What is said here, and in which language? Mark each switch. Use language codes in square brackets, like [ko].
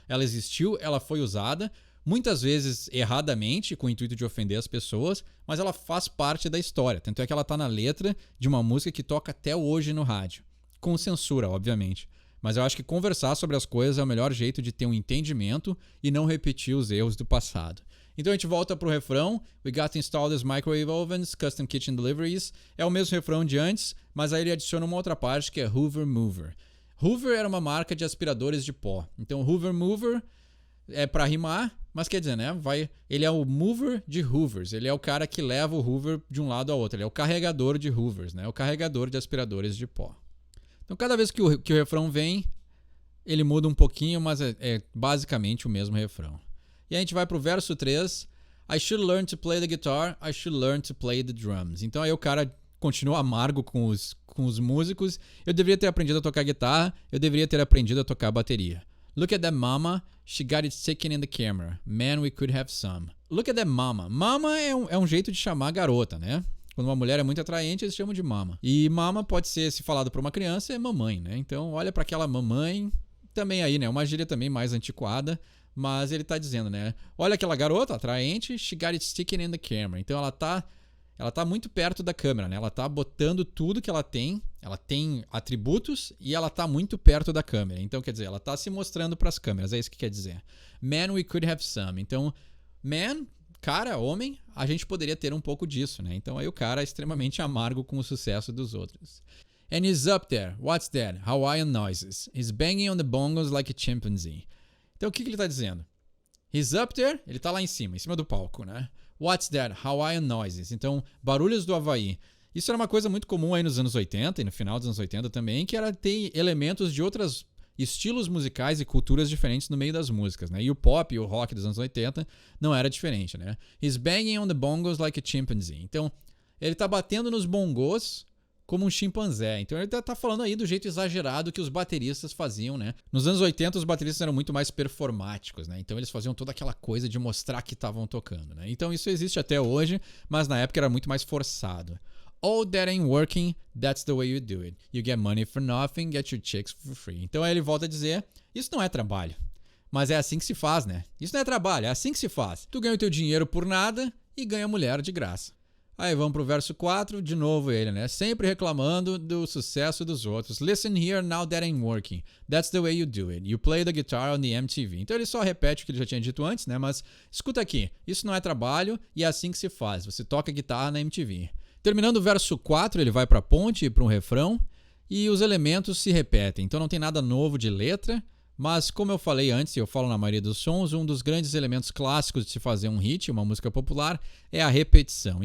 [pt] Ela existiu, ela foi usada, muitas vezes erradamente, com o intuito de ofender as pessoas, mas ela faz parte da história. Tanto é que ela está na letra de uma música que toca até hoje no rádio. Com censura, obviamente. Mas eu acho que conversar sobre as coisas é o melhor jeito de ter um entendimento e não repetir os erros do passado. Então a gente volta pro refrão. [en] We got installed as microwave ovens, custom kitchen deliveries. [pt] É o mesmo refrão de antes, mas aí ele adiciona uma outra parte que é Hoover Mover. Hoover era uma marca de aspiradores de pó. Então Hoover Mover é para rimar, mas quer dizer, né? Ele é o mover de Hoovers. Ele é o cara que leva o Hoover de um lado ao outro. Ele é o carregador de Hoovers, né? O carregador de aspiradores de pó. Então cada vez que o refrão vem, ele muda um pouquinho, mas é basicamente o mesmo refrão. E a gente vai pro verso 3. [en] I should learn to play the guitar, I should learn to play the drums. [pt] Então aí o cara continua amargo com os músicos. Eu deveria ter aprendido a tocar guitarra, eu deveria ter aprendido a tocar bateria. [en] Look at that mama, she got it sticking in the camera. Man, we could have some. Look at that mama. [pt] Mama é um jeito de chamar garota, né? Quando uma mulher é muito atraente, eles chamam de mama. E mama pode ser, se falado por uma criança, é mamãe, né? Então olha para aquela mamãe, também aí, né? Uma gíria também mais antiquada. Mas ele tá dizendo, né? Olha aquela garota atraente, [en] she got it sticking in the camera. [pt] Então ela tá muito perto da câmera, né? Ela tá botando tudo que ela tem atributos e ela tá muito perto da câmera. Então, quer dizer, ela tá se mostrando para as câmeras, é isso que quer dizer. [en] Man, we could have some. [pt] Então, man, cara, homem, a gente poderia ter um pouco disso, né? Então aí o cara é extremamente amargo com o sucesso dos outros. [en] And he's up there. What's that? Hawaiian noises. He's banging on the bongos like a chimpanzee. [pt] Então o que ele está dizendo? [en] He's up there, [pt] ele está lá em cima do palco, né? [en] What's that? Hawaiian noises. [pt] Então, barulhos do Havaí. Isso era uma coisa muito comum aí nos anos 80 e no final dos anos 80 também, que era ter elementos de outros estilos musicais e culturas diferentes no meio das músicas, né? E o pop e o rock dos anos 80 não era diferente, né? [en] He's banging on the bongos like a chimpanzee. [pt] Então, ele está batendo nos bongos como um chimpanzé. Então ele tá falando aí do jeito exagerado que os bateristas faziam, né? Nos anos 80 os bateristas eram muito mais performáticos, né? Então eles faziam toda aquela coisa de mostrar que estavam tocando, né? Então isso existe até hoje, mas na época era muito mais forçado. [en] All that ain't working, that's the way you do it. You get money for nothing, get your chicks for free. [pt] Então aí ele volta a dizer, isso não é trabalho, mas é assim que se faz, né? Isso não é trabalho, é assim que se faz. Tu ganha o teu dinheiro por nada e ganha mulher de graça. Aí vamos pro verso 4, de novo ele, né? Sempre reclamando do sucesso dos outros. [en] Listen here, now that ain't working. That's the way you do it. You play the guitar on the MTV. [pt] Então ele só repete o que ele já tinha dito antes, né? Mas escuta aqui, isso não é trabalho e é assim que se faz. Você toca guitarra na MTV. Terminando o verso 4, ele vai pra ponte e para um refrão e os elementos se repetem. Então não tem nada novo de letra. Mas, como eu falei antes, e eu falo na maioria dos sons, um dos grandes elementos clássicos de se fazer um hit, uma música popular, é a repetição.